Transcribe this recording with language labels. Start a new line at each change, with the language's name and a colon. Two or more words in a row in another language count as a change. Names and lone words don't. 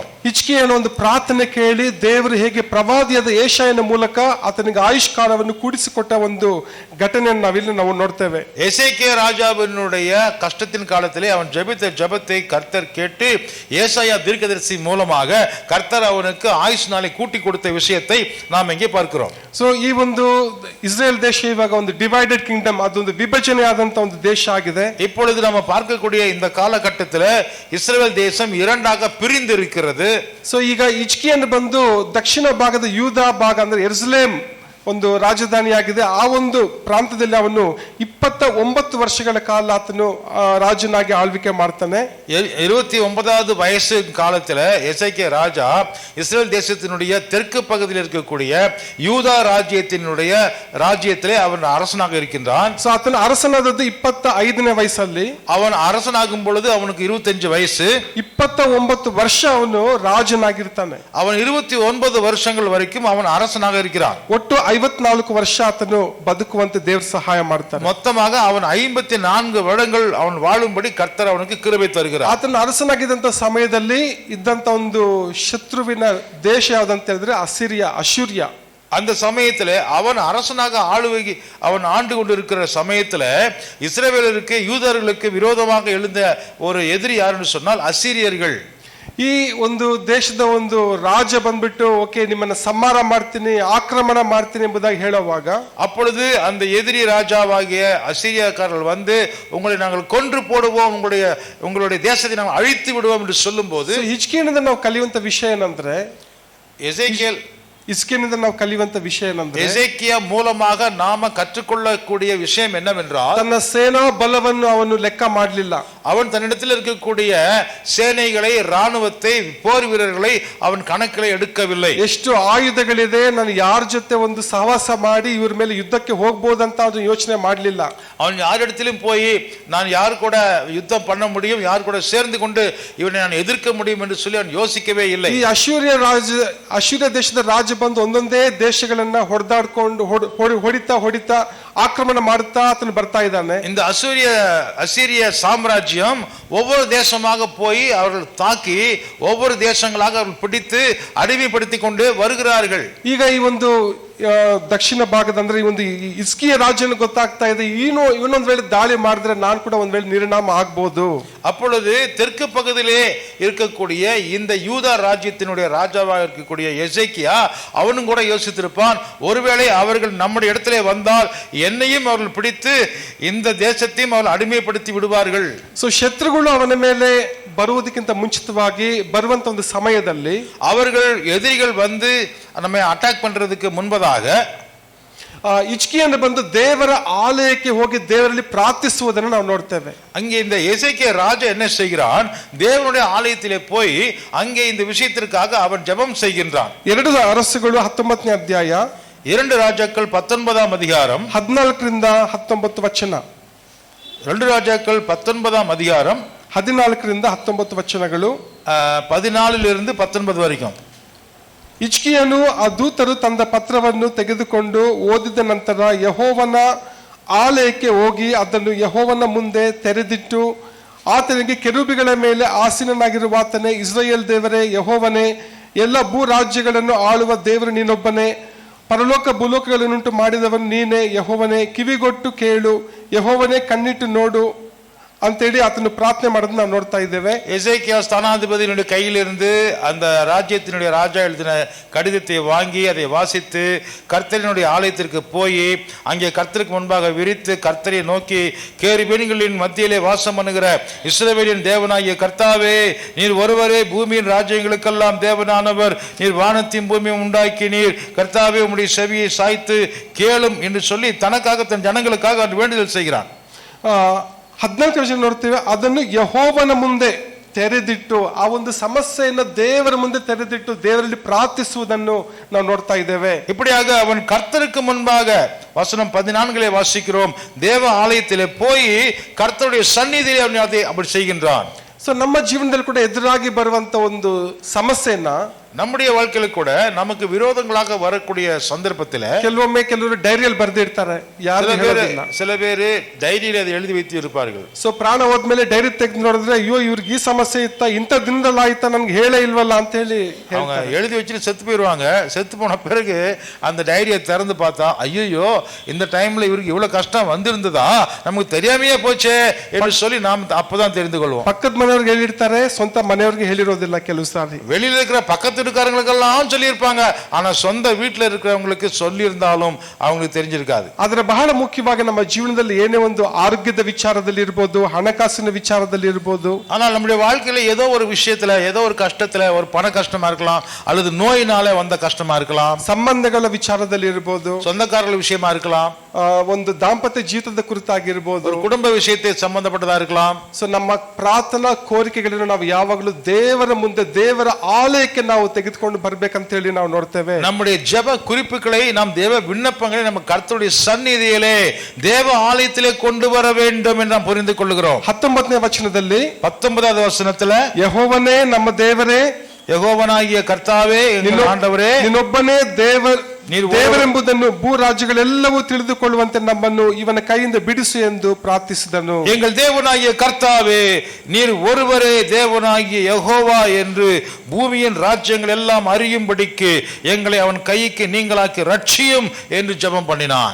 Kannada: ಹಿಜ್ಕೀಯನ ಒಂದು ಪ್ರಾರ್ಥನೆ ಕೇಳಿ ದೇವರು ಹೇಗೆ ಪ್ರವಾದಿಯಾದ ಏಷಾಯನ ಮೂಲಕ ಆತನಿಗೆ ಆಯುಷ್ಕಾಲವನ್ನು ಕೂಡಿಸಿಕೊಟ್ಟ ಒಂದು ಘಟನೆಯನ್ನು ನಾವಿಲ್ಲಿ ನಾವು ನೋಡ್ತೇವೆ.
Tamil: எசேக்கியா ராஜாவினுடைய கஷ்டத்தின் காலத்திலே அவன் ஜெபித்த ஜெபத்தை கர்த்தர் கேட்டு ஏசாயா தீர்க்கதரிசி மூலமாக கர்த்தர் அவனுக்கு ஆயுஷ் நாளை கூட்டி கொடுத்த விஷயத்தை நாம் இங்கே பார்க்கிறோம்.
Kannada: ಸೊ ಈ ಒಂದು ಇಸ್ರೇಲ್ ದೇಶ ಇವಾಗ ಒಂದು
English: divided kingdom,
Kannada: ಅದೊಂದು ವಿಭಜನೆ ಆದಂತ ಒಂದು ದೇಶ ಆಗಿದೆ.
Tamil: இப்பொழுது நம்ம பார்க்கக்கூடிய இந்த காலகட்டத்தில் இஸ்ரவேல் தேசம் இரண்டாக பிரிந்து இருக்கிறது.
Kannada: ಸೊ ಈಗ ಹಿಜ್ಕೀಯನು ಬಂದು ದಕ್ಷಿಣ ಭಾಗದ ಯೂದಾ ಭಾಗ ಅಂದ್ರೆ ಯೆರೂಸಲೇಮ್ ಒಂದು ರಾಜಧಾನಿಯಾಗಿದೆ. ಆ ಒಂದು ಪ್ರಾಂತದಲ್ಲಿ ಅವನು 29 ವರ್ಷಗಳ ಕಾಲ ಆತನು ರಾಜನಾಗಿ ಆಳ್ವಿಕೆ ಮಾಡ್ತಾನೆ.
Tamil: 29வது வயசு காலத்துல எசேக்கியா ராஜா இஸ்ரேல் தேசத்தினுடைய தெற்கு பகுதியில் இருக்கக்கூடிய யூதா ராஜ்யத்திலே அவன் அரசனாக இருக்கின்றான்.
Kannada: ಸೊ ಆತನ ಅರಸನಾದದ್ದು 25ನೇ ವಯಸ್ಸಲ್ಲಿ.
Tamil: அவன் அரசனாகும் பொழுது அவனுக்கு 25 வயசு.
Kannada: 29 ವರ್ಷ ಅವನು ರಾಜನಾಗಿರ್ತಾನೆ.
Tamil: அவன் 29 வருஷங்கள் வரைக்கும் அவன் அரசனாக இருக்கிறான்.
Kannada: ಒಟ್ಟು 54 ವರ್ಷ ಆತನು ಬದುಕುವಂತೆ ದೇವರು ಸಹಾಯ ಮಾಡ್ತಾನೆ.
Tamil: மொத்தமாக அவன் 54 வருடங்கள் அவன் வாழும்படி கர்த்தர் அவனுக்கு கிருபை தருகிறார்.
Kannada: ಆತನು ಅರಸನಾಗಿದ್ದಂತ ಸಮಯದಲ್ಲಿ ಇದ್ದಂತ ಒಂದು ಶತ್ರುವಿನ ದೇಶ ಯಾವ್ದಂತ ಹೇಳಿದ್ರೆ ಅಶ್ಶೂರ್ಯ.
Tamil: அந்த சமயத்துல அவன் அரசனாக அவன் ஆண்டு கொண்டிருக்கிற சமயத்துல இஸ்ரவேலருக்கு யூதர்களுக்கு விரோதமாக எழுந்த ஒரு எதிரி யாருன்னு சொன்னால் அசீரியர்கள்.
Kannada: ಈ ಒಂದು ದೇಶದ ಒಂದು ರಾಜ ಬಂದ್ಬಿಟ್ಟು ಓಕೆ ನಿಮ್ಮನ್ನ ಸಂಹಾರ ಮಾಡ್ತೀನಿ, ಆಕ್ರಮಣ ಮಾಡ್ತೀನಿ ಎಂಬುದಾಗಿ ಹೇಳುವಾಗ
Tamil: அப்பொழுது அந்த எதிரி ராஜாவாகிய அசீரியக்காரர்கள் வந்து உங்களை நாங்கள் கொன்று போடுவோம், உங்களுடைய தேசத்தை நாங்கள் அழித்து விடுவோம் என்று சொல்லும் போது
Kannada: ಹಿಜ್ಕೀಯನಿಂದ ನಾವು ಕಲಿಯುವಂತ ವಿಷಯ ಏನಂದ್ರೆ ಹಿಜ್ಕೀಯನಿಂದ ನಾವು ಕಲಿಯುವಂತ ವಿಷಯ ಏನಂದ್ರೆ
Tamil: எசேக்கியா மூலமாக நாம கற்றுக்கொள்ளக்கூடிய விஷயம் என்னவென்றால்
Kannada: ತನ್ನ ಸೇನಾ ಬಲವನ್ನು ಅವನು ಲೆಕ್ಕ ಮಾಡಲಿಲ್ಲ.
Tamil: அவன் தன்னிடத்தில் இருக்கக்கூடிய சேனைகளை, ராணுவத்தை, போர் வீரர்களை அவன் கணக்கில் எடுக்கவில்லை.
Kannada: ಎಷ್ಟು ಆಯುಧಗಳಿದೆ, ನಾನು ಯಾರ ಜೊತೆ ಒಂದು ಸಹವಾಸ ಮಾಡಿ ಇವ್ರ ಮೇಲೆ ಯುದ್ಧಕ್ಕೆ ಹೋಗಬಹುದಂತ ಅವನು ಯೋಚನೆ ಮಾಡಲಿಲ್ಲ.
Tamil: அவன் யாரிடத்திலும் போய் நான் யார் கூட யுத்தம் பண்ண முடியும், யார் கூட சேர்ந்து கொண்டு இவனை நான் எதிர்க்க முடியும் என்று சொல்லி அவன் யோசிக்கவே இல்லை.
Kannada: ಈ ಅಶ್ಶೂರ್ಯ ದೇಶದ ರಾಜ ಬಂದು ಒಂದೊಂದೇ ದೇಶಗಳನ್ನ ಹೊಡೆದಾಡ್ಕೊಂಡು ಹೊಡಿತಾ ಆಕ್ರಮಣ ಮಾಡುತ್ತಾ ಆತನು ಬರ್ತಾ ಇದ್ದಾನೆ.
Tamil: இந்த அசீரிய சாம்ராஜ்யம் ஒவ்வொரு தேசமாக போய் அவர்கள் தாக்கி ஒவ்வொரு தேசங்களாக அவர்கள் பிடித்து அடிமைப்படுத்தி கொண்டு வருகிறார்கள்.
Kannada: ಈಗ ಈ ಒಂದು ದಕ್ಷಿಣ ಭಾಗದ ಅಂದ್ರೆ ಈ ಒಂದು ಇಸ್ಕಿಯ ರಾಜ್ಯನ ಗೊತ್ತಾಗ್ತಾ ಇದೆ, ಇವನೊಂದ್ ವೇಳೆ ದಾಳಿ ಮಾಡಿದ್ರೆ ನಾನು ಕೂಡ ಒಂದ್ ವೇಳೆ ನಿರ್ನಾಮ ಆಗ್ಬಹುದು.
Tamil: அப்பொழுது தெற்கு பகுதியிலே இருக்கக்கூடிய இந்த யூதா ராஜ்யத்தினுடைய ராஜாவாக இருக்கக்கூடிய எசேக்கியா அவனும் கூட யோசித்திருப்பான், ஒருவேளை அவர்கள் நம்முடைய இடத்திலே வந்தால் என்னையும் அவர்கள் பிடித்து இந்த தேசத்தையும் அவர்கள் அடிமைப்படுத்தி விடுவார்கள்.
Kannada: ಸೊ ಶತ್ರುಗಳು ಅವನ ಮೇಲೆ ಬರುವುದಕ್ಕಿಂತ ಮುಂಚಿತವಾಗಿ ಬರುವಂತ ಒಂದು ಸಮಯದಲ್ಲಿ
Tamil: அவர்கள் எதிரிகள் வந்து நம்மை அட்டாக் பண்றதுக்கு முன்பதாக
Kannada: ಹಿಜ್ಕೀಯನು ಬಂದು ದೇವರ ಆಲಯಕ್ಕೆ ಹೋಗಿ ದೇವರಲ್ಲಿ ಪ್ರಾರ್ಥಿಸುವುದನ್ನು ನಾವು ನೋಡ್ತೇವೆ.
Tamil: அங்கே இந்த எசேக்கியா ராஜா என்ன செய்கிறான், தேவனுடைய ஆலயத்திலே போய் அங்கே இந்த விஷயத்திற்காக அவன் ஜெபம் செய்கின்றான்.
Kannada: 2 ಅರಸುಗಳು 19ನೇ ಅಧ್ಯಾಯ
Tamil: 2 ராஜாக்கள் 19ஆம் அதிகாரம்
Kannada: 14ರಿಂದ 19 ವಚನ.
Tamil: 2 ராஜாக்கள் 19ஆம் அதிகாரம்
Kannada: 14ರಿಂದ 19 ವಚನಗಳು,
Tamil: 14லிருந்து 19 வரைக்கும்.
Kannada: ಹಿಜ್ಕೀಯನು ಆ ದೂತರು ತಂದ ಪತ್ರವನ್ನು ತೆಗೆದುಕೊಂಡು ಓದಿದ ನಂತರ ಯೆಹೋವನ ಆಲಯಕ್ಕೆ ಹೋಗಿ ಅದನ್ನು ಯೆಹೋವನ ಮುಂದೆ ತೆರೆದಿಟ್ಟು ಆತನಿಗೆ ಕೆರೂಬಿಗಳ ಮೇಲೆ ಆಸೀನನಾಗಿರುವಾತನೇ, ಇಸ್ರಾಯೇಲ್ ದೇವರೇ ಯೆಹೋವನೇ, ಎಲ್ಲ ಭೂ ರಾಜ್ಯಗಳನ್ನು ಆಳುವ ದೇವರು ನೀನೊಬ್ಬನೇ, ಪರಲೋಕ ಭೂಲೋಕಗಳನ್ನುಂಟು ಮಾಡಿದವನು ನೀನೇ, ಯೆಹೋವನೇ ಕಿವಿಗೊಟ್ಟು ಕೇಳು, ಯೆಹೋವನೇ ಕಣ್ಣಿಟ್ಟು ನೋಡು ಅಂತೇಳಿ ಆತನು ಪ್ರಾರ್ಥನೆ ಮಾಡೋದನ್ನ ನಾವು ನೋಡ್ತಾ ಇದ್ದೇವೆ.
Tamil: எசேக்கியா ஸ்தானாதிபதியினுடைய கையிலிருந்து அந்த ராஜ்யத்தினுடைய ராஜா எழுதின கடிதத்தை வாங்கி அதை வாசித்து கர்த்தரினுடைய ஆலயத்திற்கு போய் அங்கே கர்த்தருக்கு முன்பாக விரித்து கர்த்தரை நோக்கி, கேருபீன்களின் மத்தியிலே வாசம் பண்ணுகிற இஸ்ரவேலின் தேவனாகிய கர்த்தாவே, நீர் ஒருவரே பூமியின் ராஜ்யங்களுக்கெல்லாம் தேவனானவர், நீர் வானத்தையும் பூமியும் உண்டாக்கி நீர் கர்த்தாவே உம்முடைய செவியை சாய்த்து கேளும் என்று சொல்லி தனக்காக தன் ஜனங்களுக்காக அவன் வேண்டுதல் செய்கிறான்.
Kannada: 14 ವಚನ ನೋಡ್ತೇವೆ, ಅದನ್ನು ಯೆಹೋವನ ಮುಂದೆ ತೆರೆದಿಟ್ಟು ಆ ಒಂದು ಸಮಸ್ಯೆಯನ್ನು ದೇವರ ಮುಂದೆ ತೆರೆದಿಟ್ಟು ದೇವರಲ್ಲಿ ಪ್ರಾರ್ಥಿಸುವುದನ್ನು ನಾವು ನೋಡ್ತಾ ಇದ್ದೇವೆ.
Tamil: இப்படியாக அவன் கர்த்தருக்கு முன்பாக வசனம் 14 வாசிக்கிறோம், தேவ ஆலயத்திலே போய் கர்த்தருடைய சந்நிதியிலே அவன் அதை அப்படி செய்கின்றான்.
Kannada: ಸೊ ನಮ್ಮ ಜೀವನದಲ್ಲಿ ಕೂಡ ಎದುರಾಗಿ ಬರುವಂತ ಒಂದು ಸಮಸ್ಯೆಯನ್ನ
Tamil: நம்முடைய வாழ்க்கையில கூட நமக்கு விரோதங்களாக வரக்கூடிய சந்தர்ப்பத்தில்
Kannada: ಕೆಲವರು ಡೈರಿಯಲ್ಲಿ ಬರೆದಿರ್ತಾರೆ,
Tamil: சில பேர் டைரியில அதை எழுதி வைத்து இருப்பார்கள்.
Kannada: ಸೊ ಪ್ರಾಣ ಹೋದ್ಮೇಲೆ ಡೈರಿ ತೆಗೆದು ನೋಡಿದ್ರೆ, ಅಯ್ಯೋ ಇವ್ರಿಗೆ ಈ ಸಮಸ್ಯೆ ಇತ್ತ, ಇಂಥ ದಿನದಲ್ಲಿ ಆಯ್ತಾ, ನನ್ಗೆ ಹೇಳೇ ಇಲ್ವಲ್ಲ ಅಂತ ಹೇಳಿ
Tamil: அவங்க எழுதி வச்சுட்டு செத்து போயிடுவாங்க. செத்து போன பிறகு அந்த டைரியை திறந்து பார்த்தா, ஐயோ இந்த டைம்ல இவருக்கு இவ்வளவு கஷ்டம் வந்திருந்ததா, நமக்கு தெரியாமையே போச்சே என்று சொல்லி நாம் அப்பதான் தெரிந்து கொள்வோம்.
Kannada: ಪಕ್ಕದ ಮನೆಯವ್ರಿಗೆ ಹೇಳಿರ್ತಾರೆ, ಸ್ವಂತ ಮನೆಯವ್ರಿಗೆ ಹೇಳಿರೋದಿಲ್ಲ. ಕೆಲವು ಸಾರಿ
Tamil: வெளியில இருக்கிற பக்கத்து வீட்டுக்காரங்களுக்கெல்லாம் சொல்லி இருப்பாங்க, ஆனா சொந்த வீட்டுல இருக்கிறவங்களுக்கு சொல்லி இருந்தாலும் அவங்களுக்கு தெரிஞ்சிருக்காது.
Kannada: ಆದ್ರೆ ಬಹಳ ಮುಖ್ಯವಾಗಿ ನಮ್ಮ ಜೀವನದಲ್ಲಿ ಏನೇ ಒಂದು ಆರೋಗ್ಯದ ವಿಚಾರದಲ್ಲಿ ಇರಬಹುದು, ಹಣಕಾಸಿನ ವಿಚಾರದಲ್ಲಿ ಇರಬಹುದು,
Tamil: ஆனால் நம்முடைய வாழ்க்கையில ஏதோ ஒரு விஷயத்துல, ஏதோ ஒரு கஷ்டத்துல, ஒரு பண கஷ்டமா இருக்கலாம், அல்லது நோயினால வந்த கஷ்டமா இருக்கலாம்,
Kannada: ಸಂಬಂಧಗಳ ವಿಚಾರದಲ್ಲಿ ಇರಬಹುದು,
Tamil: சொந்தக்காரர்கள் விஷயமா இருக்கலாம்,
Kannada: ಒಂದು ದಾಂಪತ್ಯ ಜೀವಿತದ ಕುರಿತಾಗಿರ್ಬೋದು,
Tamil: ஒரு குடும்ப விஷயத்தை சம்பந்தப்பட்டதா இருக்கலாம்.
Kannada: ಸೊ ನಮ್ಮ ಪ್ರಾರ್ಥನಾ ಕೋರಿಕೆಗಳನ್ನು ನಾವು ಯಾವಾಗಲೂ ದೇವರ ಮುಂದೆ, ದೇವರ ಆಲಯಕ್ಕೆ ನಾವು ತೆಗೆದುಕೊಂಡು ಬರ್ಬೇಕಂತ ಹೇಳಿ ನಾವು ನೋಡ್ತೇವೆ.
Tamil: நம்முடைய ஜெப குறிப்புகளை, நாம் தேவ விண்ணப்பங்களை நம்ம கர்த்தருடைய சந்நிதியிலே தேவ ஆலயத்திலே கொண்டு வர வேண்டும் என்று நாம் புரிந்து கொள்கிறோம்.
Kannada: 19ನೇ ವಚನದಲ್ಲಿ
Tamil: 19வது வசனத்துல,
Kannada: ಯೆಹೋವನೇ ನಮ್ಮ ದೇವರೇ,
Tamil: யெகோவனாகிய கர்த்தாவே என்னுவ ஆண்டவரே,
Kannada: ನೀನೊಬ್ಬನೇ ದೇವರೆಂಬುದನ್ನು ಭೂ ರಾಜ್ಯಗಳೆಲ್ಲವೂ ತಿಳಿದುಕೊಳ್ಳುವಂತೆ ನಮ್ಮನ್ನು ಇವನ ಕೈಯಿಂದ ಬಿಡಿಸು ಎಂದು ಪ್ರಾರ್ಥಿಸಿದನು.
Tamil: எங்கள் தேவனாகிய கர்த்தாவே, நீர் ஒருவரே தேவனாகிய யெகோவா என்று பூமியின் ராஜ்யங்கள் எல்லாம் அறியும்படிக்கு எங்களை அவன் கைக்கு நீங்களாக்கி ரட்சியும் என்று ஜெபம் பண்ணினான்.